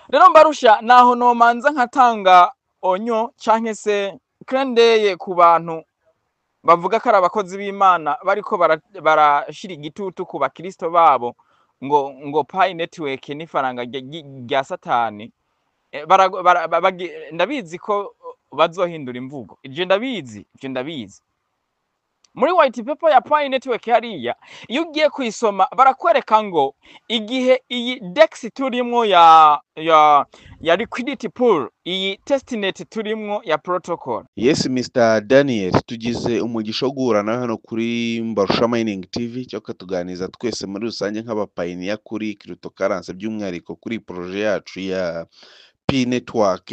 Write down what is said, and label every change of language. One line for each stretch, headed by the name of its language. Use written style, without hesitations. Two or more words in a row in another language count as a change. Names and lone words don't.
Rundi: rero mbarusha naho nomanza nkatanga onyo canke se krendeye ku bantu bavuga ko ari abakozi b'Imana bariko barashira igitutu ku bakristo babo ngo Pi Network n'ifaranga rya Satani. Ndabizi ko bazohindura imvugo, ivyo ndabizi. Muri
English: white paper
Rundi: ya Pi Network hariya iyo ugiye kuyisoma barakwereka ngo igihe iyi DEX turimwo ya
English: liquidity pool,
Rundi: iyi testnet turimwo ya protocol.
English: Yes, Mr.
Rundi: Daniel, tugize umugisha wo guhura nawe hano kuri Mbarusha Mining TV, cyo katuganiza twese muri rusange nk'abapayiniya kuri cryptocurrency, by'umwihariko kuri projet yacu ya Pi Network.